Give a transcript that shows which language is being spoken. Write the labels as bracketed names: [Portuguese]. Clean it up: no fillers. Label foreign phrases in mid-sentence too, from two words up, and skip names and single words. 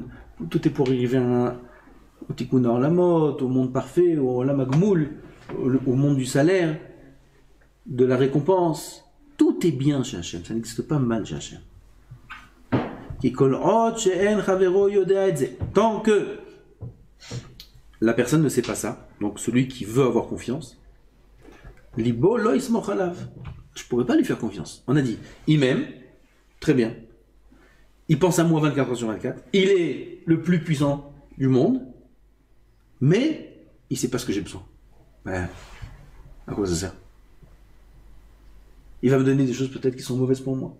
[French] Tout est pour arriver au [Hebrew] תיקון עולמות, [French] au monde parfait, au [Hebrew] עולם הגמול, [French] au monde du salaire, de la récompense. Tout est bien chez Hachem, ça n'existe pas mal chez Hachem. Tant que la personne ne sait pas ça, donc celui qui veut avoir confiance, [Hebrew] ליבו לא יסמוך עליו. [French] Je ne pourrais pas lui faire confiance. On a dit, il m'aime, très bien. Il pense à moi 24 heures sur 24. Il est le plus puissant du monde, mais il ne sait pas ce que j'ai besoin. À quoi ça sert? Il va me donner des choses peut-être qui sont mauvaises pour moi.